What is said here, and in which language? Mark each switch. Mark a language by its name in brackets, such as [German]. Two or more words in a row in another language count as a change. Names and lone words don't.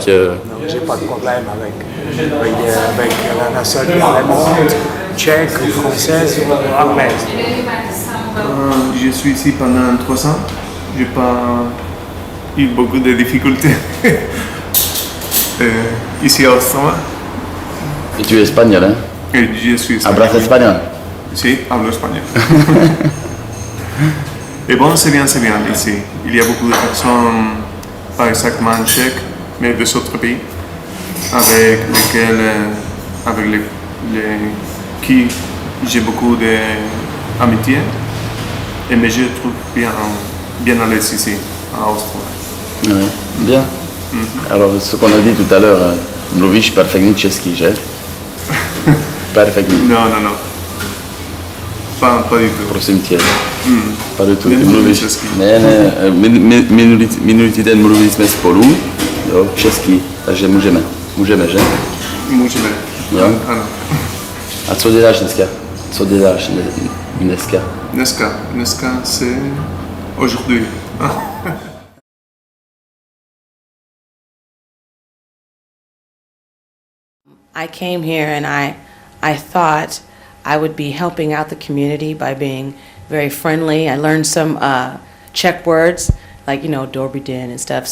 [French] J'ai pas de problème avec la nationalité allemande, tchèque, française ou anglaise. Je suis ici pendant 3 ans. J'ai pas eu beaucoup de difficultés ici à Ostrava. Et tu es espagnol, hein? Et je suis espagnol. [Spanish] Hablas espagnol? Si, hablo espagnol. [French] Et bon, c'est bien ici. Il y a beaucoup de personnes, pas exactement tchèques, mais des autres pays, avec qui j'ai beaucoup d'amitié. Et mais je trouve bien à l'aise ici, à Ostrava. Ouais, bien. Alors, ce qu'on a dit tout à l'heure, [Czech] mluvíš perfektní česky, že? Perfektní. [French] Non. Pas du tout. [Czech] Prosím tě. [French] Pas du tout. [Czech] Nemluvím česky. Ne, minulý týden mluvili jsme spolu, jo, česky, takže můžeme, že? Můžeme. Jo? Ano. A co děláš dneska? [French] Dneska c'est aujourd'hui. [English] I came here and I thought I would be helping out the community by being very friendly. I learned some Czech words like, [Czech] Dobry den [English] and stuff.